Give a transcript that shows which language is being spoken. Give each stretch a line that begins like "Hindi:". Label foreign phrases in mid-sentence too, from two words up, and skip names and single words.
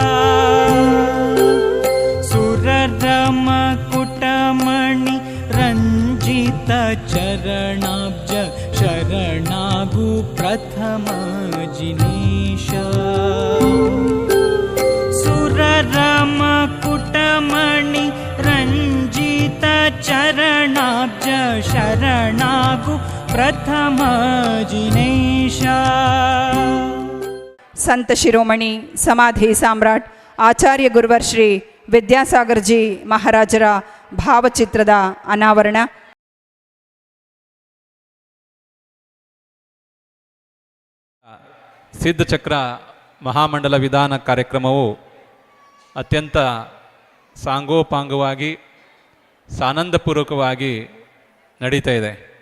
Sanskrit: सुररम कुटमणि रञ्जित चरणाब्ज शरणागु प्रथम जिनीश सुररम कुटमणि रञ्जित चरणाब्ज शरणागु प्रथम जिनेश
Kannada: ಸಂತ ಶಿರೋಮಣಿ ಸಮಾಧಿ ಸಾಮ್ರಾಟ್ ಆಚಾರ್ಯ ಗುರುವರ್ ಶ್ರೀ ವಿದ್ಯಾಸಾಗರ್ಜಿ ಮಹಾರಾಜರ ಭಾವಚಿತ್ರದ ಅನಾವರಣ. ಸಿದ್ಧಚಕ್ರ ಮಹಾಮಂಡಲ ವಿಧಾನ ಕಾರ್ಯಕ್ರಮವು ಅತ್ಯಂತ ಸಾಂಗೋಪಾಂಗವಾಗಿ ಸಾನಂದಪೂರ್ವಕವಾಗಿ ನಡೀತಾ ಇದೆ.